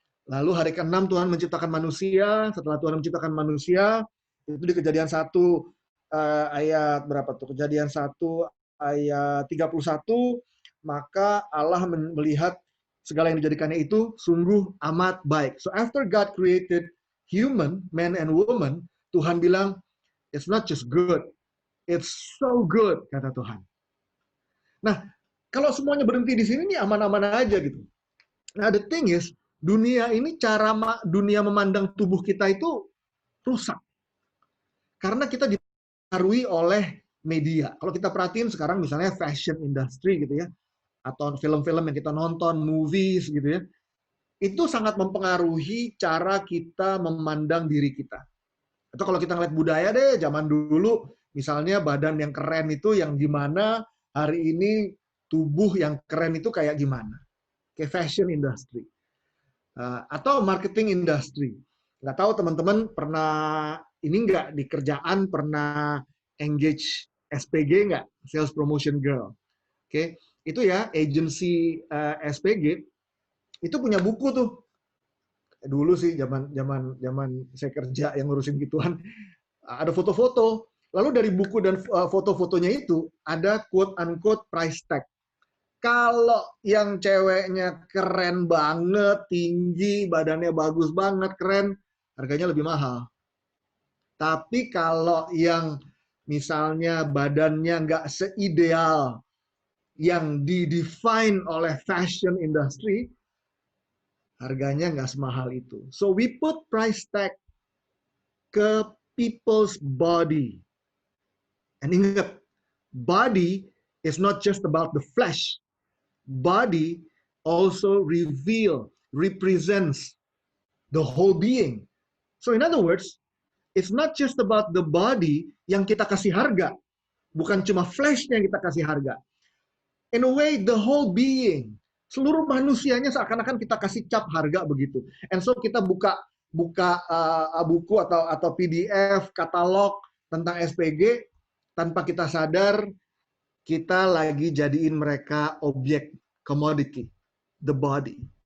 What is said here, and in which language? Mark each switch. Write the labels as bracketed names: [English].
[Indonesian] Lalu hari ke-6 Tuhan menciptakan manusia, setelah Tuhan menciptakan manusia, itu di Kejadian 1 ayat berapa tuh? Kejadian 1 ayat 31, maka Allah melihat segala yang dijadikannya itu sungguh amat baik. [English] So after God created human, man and woman, [Indonesian] Tuhan bilang, [English] it's not just good, it's so good, [Indonesian] kata Tuhan. Nah, kalau semuanya berhenti di sini, ini aman-aman aja gitu. Nah, [English] the thing is, [Indonesian] dunia ini, dunia memandang tubuh kita itu rusak. Karena kita dipengaruhi oleh media. Kalau kita perhatiin sekarang misalnya fashion industry gitu ya, atau film-film yang kita nonton, movies gitu ya, itu sangat mempengaruhi cara kita memandang diri kita. Atau kalau kita ngeliat budaya deh, zaman dulu, misalnya badan yang keren itu yang gimana, hari ini tubuh yang keren itu kayak gimana. Kayak fashion industry. Atau marketing industry. Nggak tahu teman-teman pernah, ini nggak di kerjaan, pernah engage SPG nggak? Sales Promotion Girl. Oke, itu ya, agency SPG, itu punya buku tuh. Dulu sih zaman saya kerja yang ngurusin gituan, ada foto-foto. Lalu dari buku dan foto-fotonya itu ada [English] quote unquote price tag. [Indonesian] Kalau yang ceweknya keren banget, tinggi, badannya bagus banget, keren, harganya lebih mahal. Tapi kalau yang misalnya badannya nggak seideal yang di-define oleh fashion industry, harganya nggak semahal itu. [English] So we put price tag ke people's body. And ingat, body is not just about the flesh. Body also represents the whole being. So in other words, it's not just about the body [Indonesian] yang kita kasih harga. Bukan cuma fleshnya yang kita kasih harga. [English] In a way, the whole being. [Indonesian] Seluruh manusianya seakan-akan kita kasih cap harga begitu. [English] And so [Indonesian] kita buka buku atau PDF, katalog tentang SPG, tanpa kita sadar, kita lagi jadiin mereka objek, [English] commodity, the body.